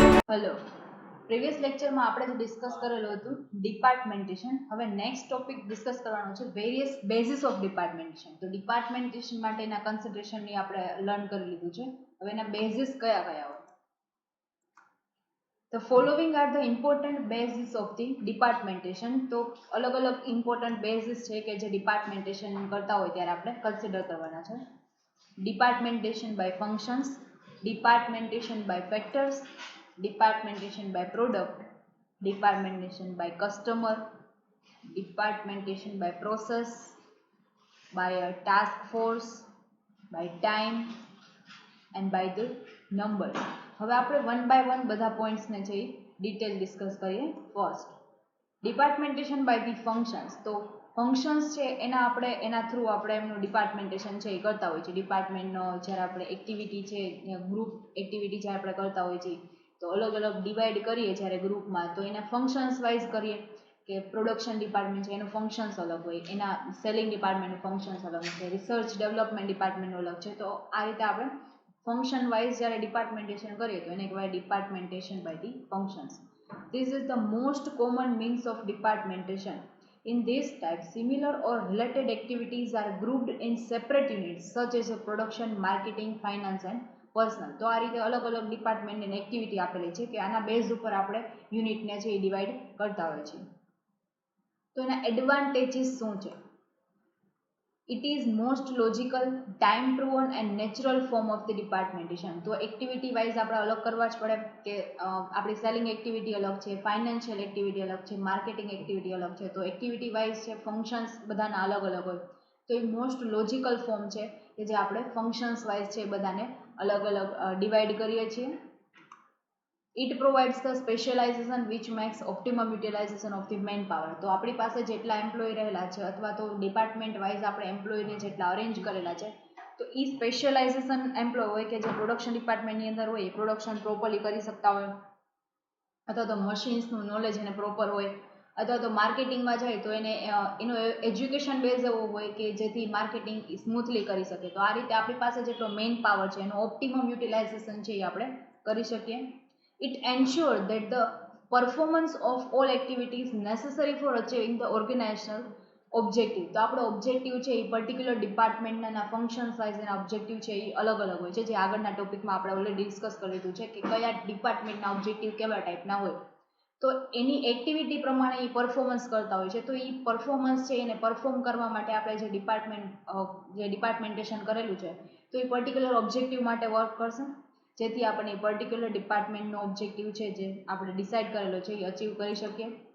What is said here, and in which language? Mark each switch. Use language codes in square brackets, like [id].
[gu] Hello, previous લેક્ચરમાં આપણે જે ડિસ્કસ કરેલું હતું ડિપાર્ટમેન્ટેશન. હવે નેક્સ્ટ ટોપિક ડિસ્કસ કરવાનો છે [en] Various basis of departmentation. [gu] તો ડિપાર્ટમેન્ટેશન માટેના કન્સિડરેશનની આપણે લર્ન કરી લીધું છે. હવે એના બેઝિસ કયા કયા હોય? [en] The following are the important basis of the departmentation. [gu] તો અલગ અલગ ઇમ્પોર્ટન્ટ બેઝિસ છે કે જે ડિપાર્ટમેન્ટેશન કરતા હોય ત્યારે આપણે કન્સિડર કરવાના છે. [en] Departmentation by functions, departmentation by factors, departmentation by product, departmentation by customer, departmentation by process, by a task force, by time and by the numbers. [gu] હવે આપણે વન બાય વન બધા પોઈન્ટ્સને છે ડિટેલ ડિસ્કસ કરીએ. First, [en] Departmentation by the functions. [gu] તો functions છે એના through આપણે એમનું ડિપાર્ટમેન્ટેશન છે એ કરતા હોય છે. ડિપાર્ટમેન્ટનો જ્યારે આપણે એક્ટિવિટી છે ગ્રુપ એક્ટિવિટી જ્યારે આપણે કરતા હોય છે તો અલગ અલગ ડિવાઈડ કરીએ જ્યારે ગ્રુપમાં તો એના ફંક્શન્સ વાઇઝ કરીએ કે પ્રોડક્શન ડિપાર્ટમેન્ટ છે એનું ફંક્શન્સ અલગ હોય, એના સેલિંગ ડિપાર્ટમેન્ટનું ફંક્શન્સ અલગ છે, રિસર્ચ ડેવલપમેન્ટ ડિપાર્ટમેન્ટનું અલગ છે. તો આ રીતે આપણે ફંક્શન વાઇઝ જ્યારે ડિપાર્ટમેન્ટેશન કરીએ તો એને કહેવાય [en] Departmentation by the functions. This is the most common means of departmentation. In this type, similar or related activities are grouped in separate units such as production, marketing, finance and personal. [gu] તો આ રીતે અલગ અલગ ડિપાર્ટમેન્ટની એક્ટિવિટી આપેલી છે કે આના base ઉપર આપણે યુનિટને છે એ ડિવાઈડ કરતા હોય છે. તો એના એડવાન્ટેજીસ શું છે? [en] It is most logical, time proven and natural form of the departmentation. [gu] તો એક્ટિવિટી વાઇઝ આપણે અલગ કરવા જ પડે કે આપણી સેલિંગ એક્ટિવિટી અલગ છે, ફાઇનાન્શિયલ એક્ટિવિટી અલગ છે, માર્કેટિંગ એક્ટિવિટી અલગ છે. તો એક્ટિવિટી વાઇઝ છે ફંક્શન્સ બધાના અલગ અલગ હોય. તો એ મોસ્ટ લોજિકલ ફોર્મ છે કે જે આપણે ફંક્શન્સ વાઇઝ છે બધાને અલગ અલગ ડિવાઈડ કરીએ છીએ. [en] It provides the specialization which makes optimum utilization of the manpower. [gu] તો આપણી પાસે જેટલા એમ્પ્લોય રહેલા છે અથવા તો ડિપાર્ટમેન્ટ વાઇઝ આપણે એમ્પ્લોયને જેટલા અરેન્જ કરેલા છે તો એ સ્પેશિયલાઇઝેશન એમ્પ્લોય હોય કે જે પ્રોડક્શન ડિપાર્ટમેન્ટની અંદર હોય એ પ્રોડક્શન પ્રોપરલી કરી શકતા હોય, અથવા તો મશીન્સનું નોલેજ એને પ્રોપર હોય, અથવા તો માર્કેટિંગમાં જાય તો એને એનો એજ્યુકેશન બેઝ એવો હોય કે જેથી માર્કેટિંગ સ્મૂથલી કરી શકે. તો આ રીતે આપણી પાસે જેટલો મેઇન પાવર છે એનું ઓપ્ટિમમ યુટિલાઇઝેશન છે એ આપણે કરી શકીએ. [en] It ensures that the performance of all activities necessary for achieving the organizational objective. [gu] તો આપણો ઓબ્જેક્ટિવ છે એ પર્ટિક્યુલર ડિપાર્ટમેન્ટના ફંક્શન્સ વાઇઝ એના ઓબ્જેક્ટિવ છે એ અલગ અલગ હોય છે, જે આગળના ટોપિકમાં આપણે ઓલરેડી ડિસ્કસ કરી લીધું છે કે કયા ડિપાર્ટમેન્ટના ઓબ્જેક્ટિવ કેવા ટાઈપના હોય. તો એની એક્ટિવિટી પ્રમાણે એ પરફોર્મન્સ કરતા હોય છે. તો એ પરફોર્મન્સ છે એને પરફોર્મ કરવા માટે આપણે જે ડિપાર્ટમેન્ટેશન કરેલું છે તો એ પર્ટિક્યુલર ઓબ્જેક્ટિવ માટે વર્ક કરશે, જેથી આપણે પર્ટિક્યુલર ડિપાર્ટમેન્ટનો ઓબ્જેક્ટિવ છે જે આપણે ડિસાઇડ કરેલો છે એ અચીવ કરી શકીએ.